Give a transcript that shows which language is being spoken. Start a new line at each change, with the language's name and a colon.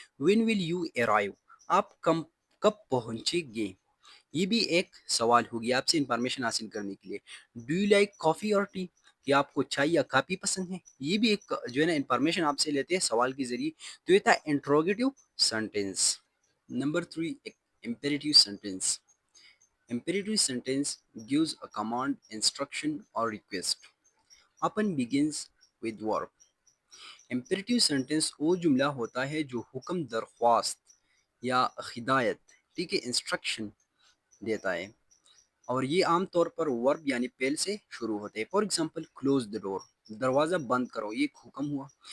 English: when will you arrive,
Hindi: आप कब पहुँचेंगे। ये भी एक सवाल होगी आपसे इंफॉर्मेशन हासिल करने के लिए।
English: do you like coffee और tea,
Hindi: कि आपको चाय या काफ़ी पसंद है। ये भी एक जो है ना इंफॉर्मेशन आपसे लेते हैं सवाल के ज़रिए। तो ये था interrogative sentence.
English: Number 3, imperative sentence. Imperative sentence gives a command, instruction or request. Often begins with verb.
Hindi: Imperative sentence वो जुमला होता है जो हुक्म, दरख्वास्त या हिदायत, ठीक है, इंस्ट्रक्शन देता है। और ये आम तौर पर वर्ब यानी पेल से शुरू होते हैं।
English: for example, close the door,
Hindi: दरवाज़ा बंद करो, ये एक हुक्म हुआ।